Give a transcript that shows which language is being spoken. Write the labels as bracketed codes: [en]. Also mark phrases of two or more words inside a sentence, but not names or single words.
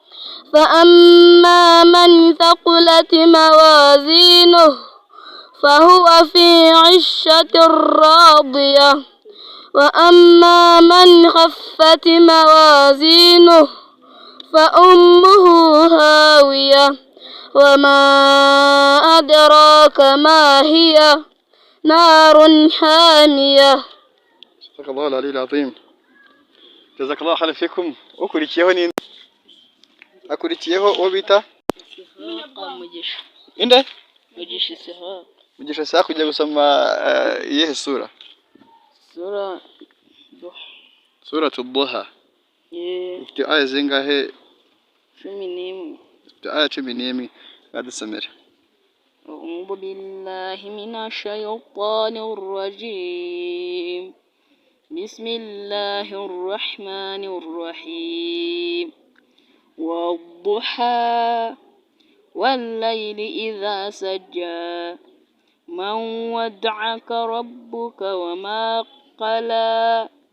[ar] فأما من ثقلت موازينه فهو في عشة راضية وأما من خفت موازينه فأمه هاوية وما أدراك ما هي نار حامية. صدق الله العلي العظيم. جزاك الله خير فيكم. [rw] Akurikiyeho obita inde Mugisha Sha kujya gusoma iyihe sura? [ar] سورة الضحى. [rw] Ifite aya zingahe? 11. Aya 11 badusomera. [ar] أعوذ بالله من الشيطان الرجيم. بسم الله الرحمن الرحيم. والضحى والليل إذا سجى من ودعك ربك وما قلى